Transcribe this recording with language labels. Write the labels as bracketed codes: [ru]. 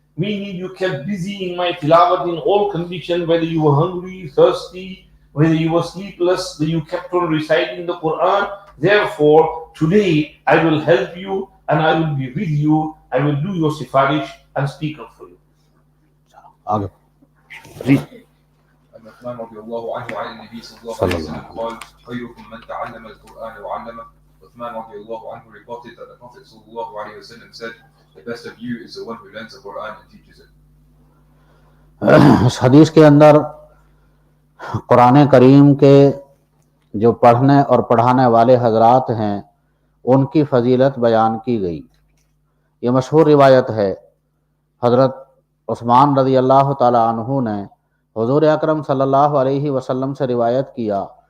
[en] Meaning you kept busy in my tilawat in all conditions, whether you were hungry, thirsty, whether you were sleepless, that you kept on reciting the Quran. Therefore, today I will help you and I will be with you. I will do your sifarish and speak up for you. [ur] آگے [ar] عن عثمان رضي الله عنه عن النبي صلى الله عليه وسلم قال خيركم من تعلم القرآن وعلمه. [en] Uthman [ar] رضي الله عنه [en] reported that the Prophet [ar] صلى الله عليه وسلم [en] said, the best of you is the one who learns the Quran and teaches it. [ur] اس حدیث کے اندر قرآن کریم کے جو پڑھنے اور پڑھانے والے حضرات ہیں ان کی فضیلت بیان کی گئی. یہ مشہور روایت ہے. حضرت عثمان رضی اللہ تعالی عنہ نے حضور اکرم صلی اللہ علیہ وسلم سے روایت کیا.